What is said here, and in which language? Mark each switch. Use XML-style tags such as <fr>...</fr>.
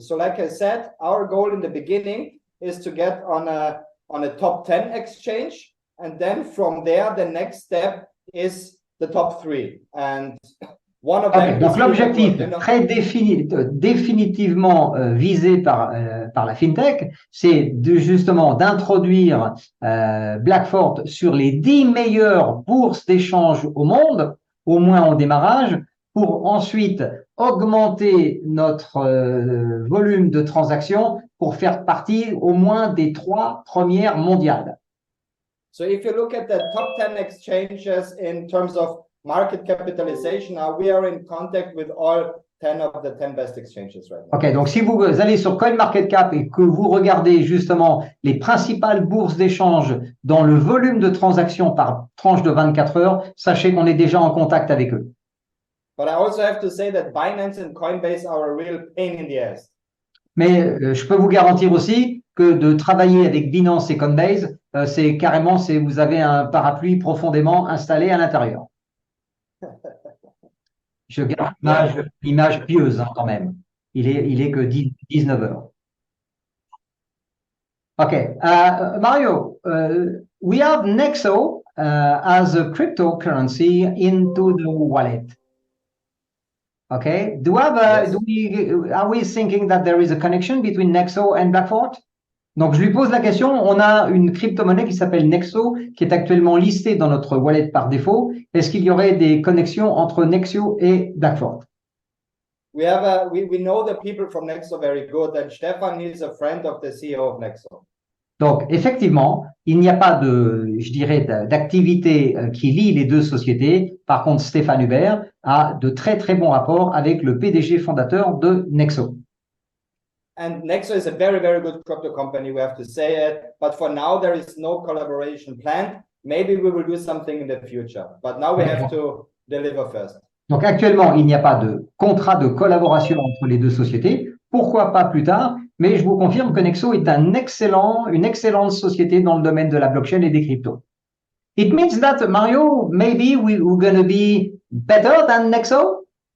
<en>So like I said, our goal in the beginning is to get on a top 10 exchange, and then from there the next step is the top 3, and one of them.</en> <fr>Donc l'objectif très définitivement visé par la fintech, c'est justement d'introduire Blackfort sur les 10 meilleures bourses d'échange au monde, au moins en démarrage, pour ensuite augmenter notre volume de transactions pour faire partie au moins des 3 premières mondiales.</fr> <en>So if you look at the top 10 exchanges in terms of market capitalization, we are in contact with all 10 of the 10 best exchanges right now.</en> <fr>Ok, donc si vous allez sur CoinMarketCap et que vous regardez justement les principales bourses d'échange dans le volume de transactions par tranche de 24 heures, sachez qu'on est déjà en contact avec eux.</fr> <en>But I also have to say that Binance and Coinbase are a real pain in the ass.</en> <fr>Mais je peux vous garantir aussi que de travailler avec Binance et Coinbase, c'est carrément, vous avez un parapluie profondément installé à l'intérieur. Je garde l'image pieuse quand même. Il est que 19 heures.</fr> <en>Okay, Mario, we have Nexo as a cryptocurrency into the wallet. Okay, are we thinking that there is a connection between Nexo and Blackfort?</en> <fr>Donc, je lui pose la question. On a une crypto-monnaie qui s'appelle Nexo, qui est actuellement listée dans notre wallet par défaut. Est-ce qu'il y aurait des connexions entre Nexo et Blackfort?</fr> <en>We know the people from Nexo very good, and Stefan is a friend of the CEO of Nexo.</en> <fr>Donc, effectivement, il n'y a pas d'activité qui lie les deux sociétés. Par contre, Stéphane Hubert a de très, très bons rapports avec le PDG fondateur de Nexo.</fr> <en>And Nexo is a very, very good crypto company, we have to say it. But for now, there is no collaboration planned. Maybe we will do something in the future. But now we have to deliver first.</en> <fr>Donc, actuellement, il n'y a pas de contrat de collaboration entre les deux sociétés. Pourquoi pas plus tard? Mais je vous confirme que Nexo est une excellente société dans le domaine de la blockchain et des cryptos.</fr> <en>It means that, Mario, maybe we're going to be better than Nexo?</en>